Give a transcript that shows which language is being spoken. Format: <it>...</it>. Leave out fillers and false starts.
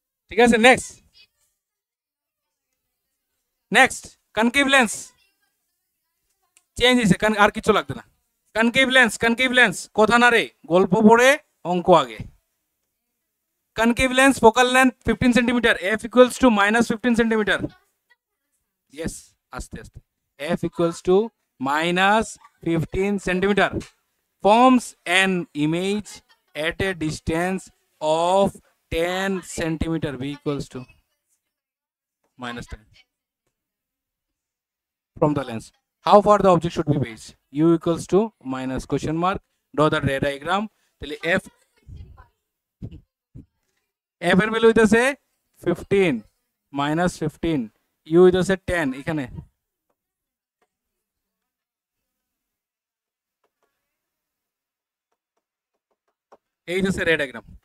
<bn>ঠিক আছে, next concave lens change হয়েছে, আর কিছু লাগবে না। কনকেভ লেন্স কথা না রে, গল্প পড়ে অঙ্ক আগে। Concave lens focal length 15 centimetre, f = -15 centimetre.</bn> <en>yes,</en> <bn>আস্তে</bn> <en>f = -15 centimetre forms an image at a distance of 10 centimeter, v = -10 from the lens. How far the object should be based? U = minus question mark, draw the ray diagram.</en> <bn>তাহলে f এর value হইতাছে 15 -15, u হইতাছে 10, এখানে এই হচ্ছে রে diagram.</bn>